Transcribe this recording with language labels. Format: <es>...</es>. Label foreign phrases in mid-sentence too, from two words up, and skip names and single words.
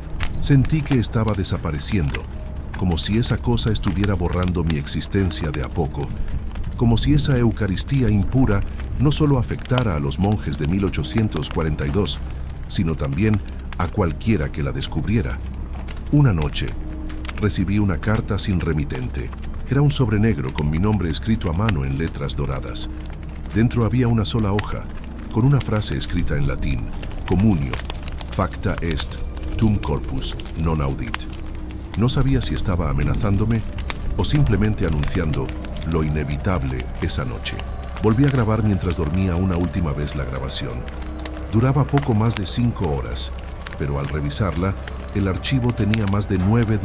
<es>Sentí que estaba desapareciendo, como si esa cosa estuviera borrando mi existencia de a poco, como si esa Eucaristía impura no solo afectara a los monjes de 1842, sino también a cualquiera que la descubriera. Una noche, recibí una carta sin remitente. Era un sobre negro con mi nombre escrito a mano en letras doradas. Dentro había una sola hoja, con una frase escrita en latín:</es> <la>Comunio, facta est, tum corpus non audit.</la> <es>No sabía si estaba amenazándome o simplemente anunciando lo inevitable esa noche. Volví a grabar mientras dormía una última vez la grabación. Duraba poco más de 5 horas, pero al revisarla, el archivo tenía más de 9.</es>